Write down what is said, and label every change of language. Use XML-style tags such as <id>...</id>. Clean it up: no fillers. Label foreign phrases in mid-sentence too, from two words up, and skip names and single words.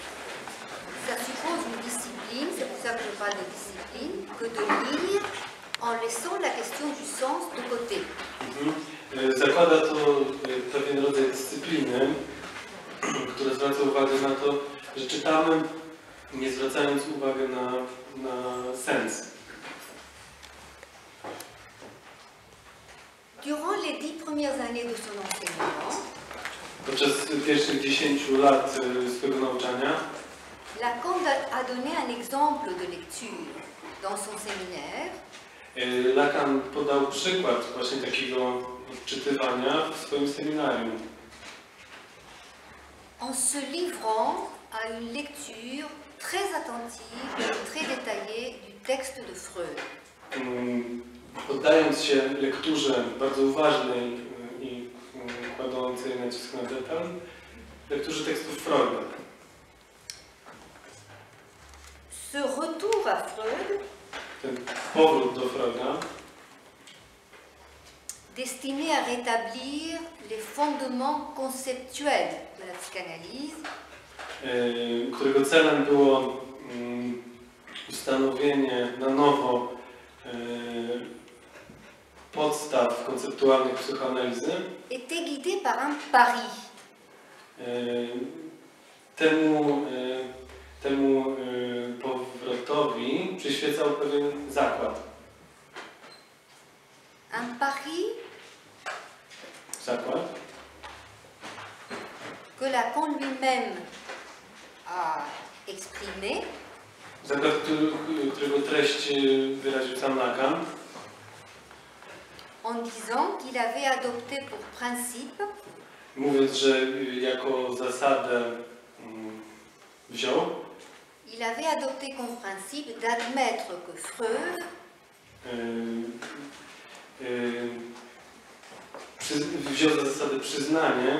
<fr>Ça suppose une discipline, c'est pour ça que je parle de discipline, que de lire en laissant la question du sens de côté.</fr> <pl>Zakłada to pewien rodzaj dyscypliny, która zwraca uwagę na to, że czytamy, nie zwracając uwagi na sens.</pl> <fr>Durant les 10 premières années de son enseignement,</fr> <pl>Podczas pierwszych 10 lat swojego nauczania</pl> <fr>Lacan a donné un exemple de lecture dans son séminaire.</fr> <pl>Lacan podał przykład właśnie takiego odczytywania w swoim seminarium.</pl> <fr>En se livrant à une lecture très attentive et très détaillée du texte de Freud.</fr> <pl>Poddając się lekturze bardzo uważnej i kładącej nacisk na detal, lekturze tekstów Freuda.</pl> <fr>Ce retour à Freud,</fr> <pl>Ten powrót do Freuda,</pl> <fr>destiné à rétablir les fondements conceptuels de la psychanalyse,</fr> <pl>którego celem było ustanowienie na nowo podstaw konceptualnych psychoanalizy,</pl> <fr>était guidé par un pari.</fr> <pl>Temu powrotowi przyświecał pewien zakład.</pl> <fr>Un pari</fr> <pl>Zakład,</pl> <fr>que Lacan lui-même a exprimé,</fr> <pl>zakład, którego treść wyraził sam Lacan,</pl> <fr>en disant qu'il avait adopté pour principe</fr> <pl>mówiąc, że jako zasadę wziął,</pl> <fr>il avait adopté comme principe d'admettre que Freud</fr> <pl>wziął za zasadę przyznanie,</pl>